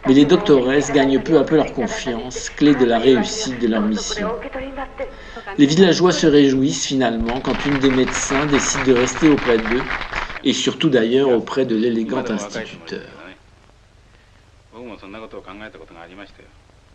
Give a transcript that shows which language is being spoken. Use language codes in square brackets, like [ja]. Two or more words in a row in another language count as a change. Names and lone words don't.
[fr] Mais les doctoresses gagnent peu à peu leur confiance, clé de la réussite de leur mission. Les villageois se réjouissent finalement quand une des médecins décide de rester auprès d'eux, et surtout d'ailleurs auprès de l'élégant instituteur. [ja] 僕もそんなことを考えたことがありましたよ。